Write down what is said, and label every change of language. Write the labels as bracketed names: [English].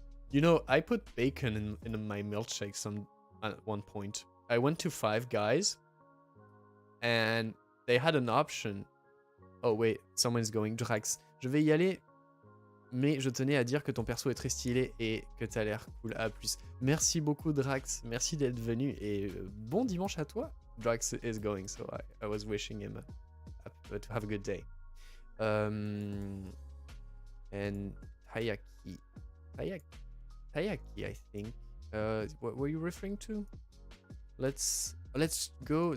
[English] You know, I put bacon in my milkshake at one point. I went to Five Guys and they had an option. Oh wait, someone's going. [French] Drax, je vais y aller, mais je tenais à dire que ton perso est très stylé et que t'as l'air cool. À plus. Merci beaucoup Drax, merci d'être venu et bon dimanche à toi. [English] Drax is going, so I was wishing him to have a good day. And Tayaki, I think. What were you referring to? Let's go.